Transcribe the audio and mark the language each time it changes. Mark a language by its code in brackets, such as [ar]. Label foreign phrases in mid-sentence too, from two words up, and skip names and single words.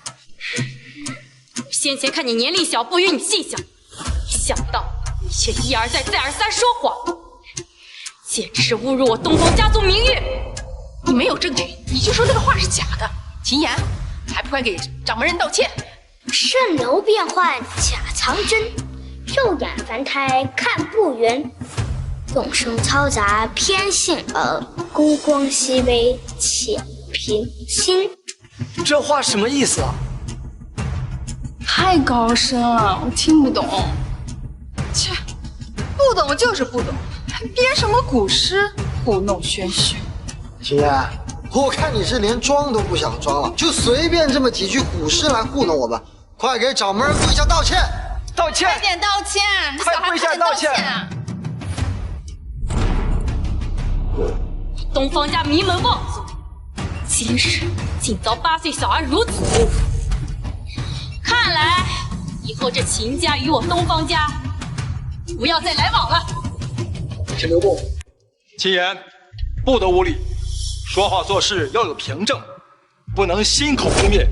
[zh] 先前看你年齡小，不與你計較，沒想到你卻一而再、再而三說謊，簡直是侮辱我東方家族名譽。你沒有證據，你就說這個畫是假的，秦岩還不快給掌門人道歉！蜃樓變幻假藏真，肉眼凡胎看不圓。眾生嘈雜偏信耳，孤光熹微且平心。這話什麼意思啊？太高深了，我听不懂。切，不懂就是不懂，还编什么古詩糊弄玄虚。秦言，我看你是连装都不想装了，就隨便這麼幾句古詩來糊弄我吧。快給掌門人跪下道歉！道歉！快點道歉！快跪下道歉！東方家名門望族，今日竟遭8歲小兒如此侮辱。看來以後這秦家與我東方家不要再來往了。請留步。秦言，不得无禮，說話做事要有憑證，不能信口誣衊。